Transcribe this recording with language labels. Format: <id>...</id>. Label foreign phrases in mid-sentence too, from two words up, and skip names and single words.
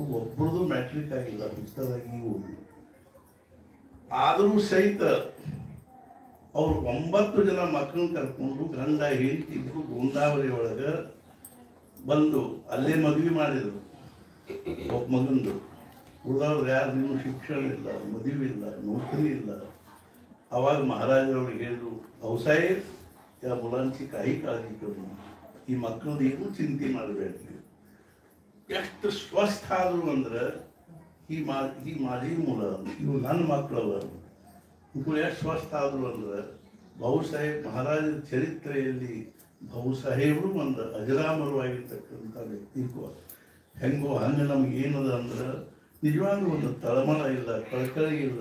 <kn>ಒಬ್ಬರದು ಮ್ಯಾಟ್ರಿಕ್ ಆಗಿಲ್ಲ, ಪುಸ್ತಕದಾಗಿ ಓದಿ. ಆದರೂ ಸಹಿತ ಅವ್ರು 9 ಜನ ಮಕ್ಕಳನ್ನ ಕರ್ಕೊಂಡು ಗಂಡ ಹೆಂಡತಿ ಇಬ್ಬರು ಗೋಂದಾವರಿ ಒಳಗೆ ಬಂದು ಅಲ್ಲೇ ಮದುವೆ ಮಾಡಿದರು. ಒಬ್ಬ ಮಗಂದು. ಉಳಿದವ್ರು ಯಾರು ಇನ್ನೂ ಶಿಕ್ಷಣ ಇಲ್ಲ, ಮದುವೆ ಇಲ್ಲ, ನೌಕರಿ ಇಲ್ಲ.</kn> <mr>आवाज महाराजांनी ಹೇಳಿದ್ರು, ಅವಸಾಯೇಬ್ या मुलांची काही काळजी करू नका,</mr> <kn>ಈ ಮಕ್ಕಳದ್ದು ಏನು ಚಿಂತೆ ಮಾಡಬೇಡ್ರಿ. ಎಷ್ಟು ಸ್ವಸ್ಥ ಆದ್ರು ಅಂದ್ರೆ ಈ</kn> <mr>माझी मुलं,</mr> <kn>ಇವು ನನ್ನ ಮಕ್ಕಳವ. ಇವರು ಎಷ್ಟು ಸ್ವಸ್ಥ ಆದ್ರು ಅಂದ್ರೆ ಬಾಬುಸಾಹೇಬ್ ಮಹಾರಾಜರ ಚರಿತ್ರೆಯಲ್ಲಿ ಬಾಬುಸಾಹೇಬರು ಒಂದು ಅಜರಾಮರವಾಗಿರ್ತಕ್ಕಂಥ ವ್ಯಕ್ತಿತ್ವ. ಹೆಂಗೋ ಹಂಗೆ ನಮ್ಗೆ ಏನದ ಅಂದ್ರೆ ನಿಜವಾಗ್ಲೂ ಒಂದು ತಳಮಳ ಇಲ್ಲ, ಕಳಕಳಿ ಇಲ್ಲ.</kn>